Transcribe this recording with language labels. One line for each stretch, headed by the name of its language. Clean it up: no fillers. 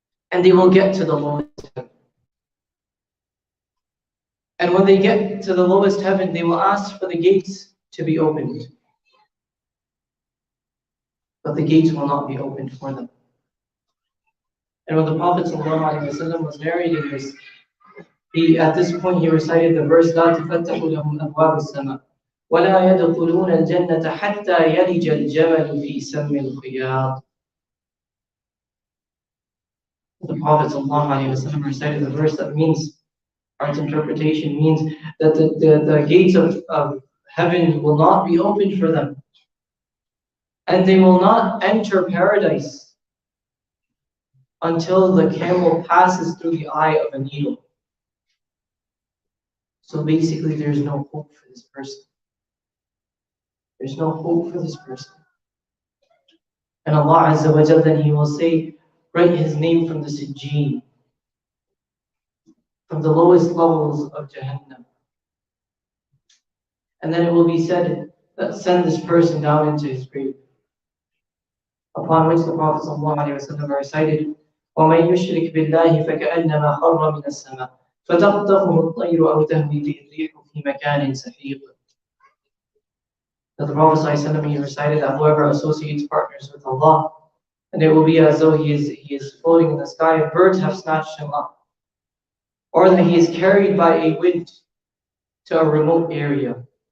English: And they will get to the lowest heaven. And when they get to the lowest heaven, they will ask for the gates to be opened. But the gates will not be opened for them. And when the Prophet ﷺ was narrating this, at this point he recited the verse,
Arabic: لا تفتح لهم أبواب السماء ولا يدخلون الجنة حتى يلج الجمل في سم الخياط.
English: The Prophet ﷺ recited the verse that means, its interpretation means that the gates of heaven will not be opened for them. And they will not enter paradise until the camel passes through the eye of a needle. So basically there's no hope for this person. There's no hope for this person. And Allah Azza wa Jal, then He will say, write his name from the Sijjeen, from the lowest levels of Jahannam. And then it will be said that send this person down into his grave. Upon which the Prophet ﷺ recited,
Arabic: وَمَنْ يُشْرِكْ بِاللَّهِ فَكَأَنَّمَا خَرَّ مِنَ السَّمَاءِ فَتَخْطَفُهُ الطَّيْرُ أَوْ تَهْوِي بِهِ الرِّيحُ فِي مَكَانٍ سَحِيقٍ.
English: That the Prophet ﷺ recited that whoever associates partners with Allah, and it will be as though he is floating in the sky, birds have snatched him up. Or that he is carried by a wind to a remote area.